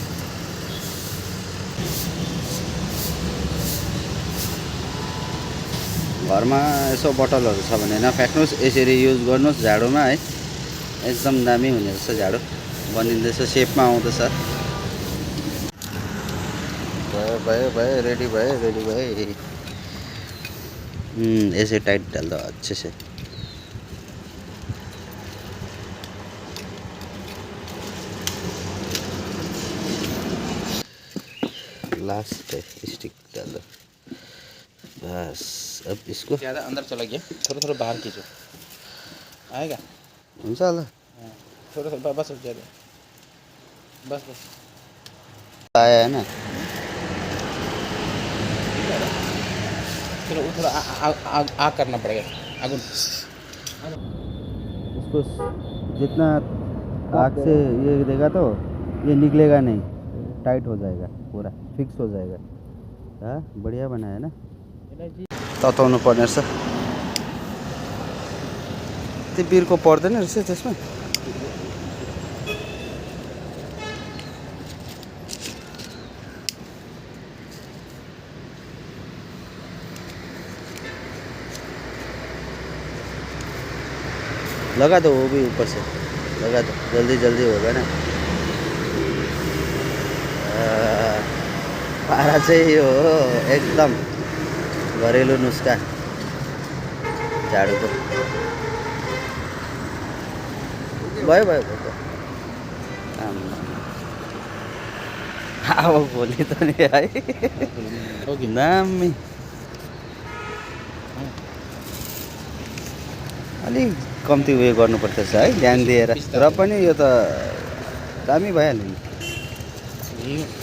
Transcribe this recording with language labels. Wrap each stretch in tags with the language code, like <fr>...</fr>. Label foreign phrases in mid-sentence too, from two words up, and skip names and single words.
<ne>घरमा यसो बोतलहरू छ भने नफ्याँक्नुहोस् यसरी युज गर्नुहोस् झाडुमा है एकदम दामी हुने रहेछ झाडु बनिँदैछ सेपमा आउँदैछ भयो रेडी भयो</ne> <hi>ऐसे टाइट डाल दो अच्छे से लास्ट स्टिक डाल दो बस अब इसको ज़्यादा अंदर चला गया थोड़ा बाहर खींचो आएगा</hi> <ne>हुन्छ होला</ne> <hi>थोड़ा बस ज़्यादा बस आया है ना थोड़ा आग करना पड़ेगा आगुन उसको जितना आग से ये देगा तो ये निकलेगा नहीं टाइट हो जाएगा पूरा फिक्स हो जाएगा हाँ बढ़िया बनाया ना</hi> <ne>तताउनु पर्ने रहेछ त्यो बिर्को पर्दैन रहेछ त्यसमा</ne> <hi>लगा दो वो भी ऊपर से लगा दो जल्दी होगा ना</hi> <ne>पारा चाहिँ हो एकदम घरेलु नुस्खा झाडुको भयो अब भोलि त नि है दामी अलिक कम्ती उयो गर्नुपर्छ है ध्यान दिएर र पनि यो त दामी भइहाल्यो नि</ne>